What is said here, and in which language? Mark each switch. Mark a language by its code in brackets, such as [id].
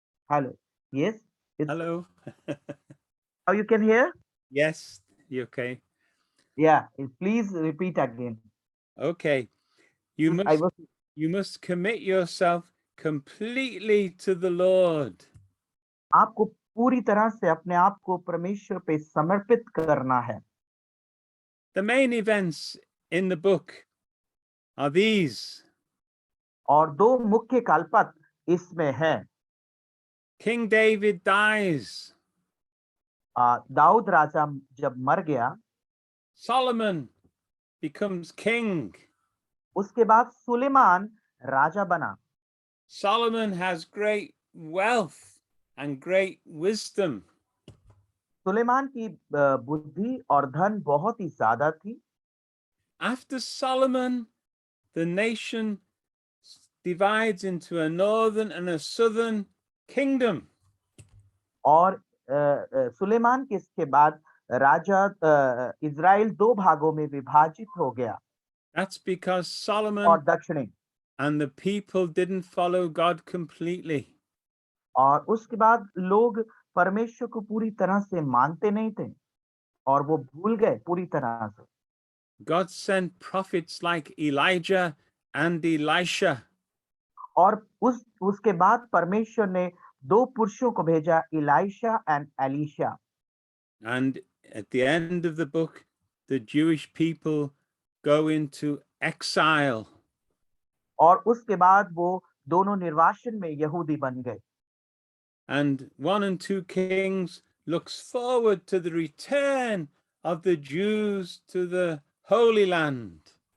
[en] hello. Yes. It's, Hello. now you can hear? Yes. You okay? Yeah. Please repeat again. Okay. You I was must commit yourself completely to the Lord. [hi] आपको पूरी तरह से अपने आप को परमेश्वर पे समर्पित करना है. [en] The main events in the book are these. [hi] और दो मुख्य कालपत इसमें है. [en] King David dies. [hi] दाऊद राजा जब मर गया, [en] Solomon becomes king. [hi] उसके बाद सुलेमान राजा बना. [en] Solomon has great wealth and great wisdom. [hi] Suleman की बुद्धि और धन बहुत ही ज्यादा थी. [en] After Solomon, the nation divides into a northern and a southern kingdom. [hi] और सुलेमान के इसके बाद राजा इज़राइल दो भागों में विभाजित हो गया. [en] That's because [hi] और [en] Solomon [hi] दक्षिणी. [en] and the people didn't follow God completely. [hi] और उसके बाद लोग परमेश्वर को पूरी तरह से मानते नहीं थे और वो भूल गए पूरी तरह से. [en] God sent prophets like Elijah and Elisha. [hi] और उसके बाद परमेश्वर ने दो पुरुषों को भेजा, इलाइशा and Elisha. [en] And at the end of the book, the Jewish people go into exile. [hi] और उसके बाद वो दोनों निर्वासन में यहूदी बन गए. [en] And 1 and 2 Kings looks forward to the return of the Jews to the Holy Land.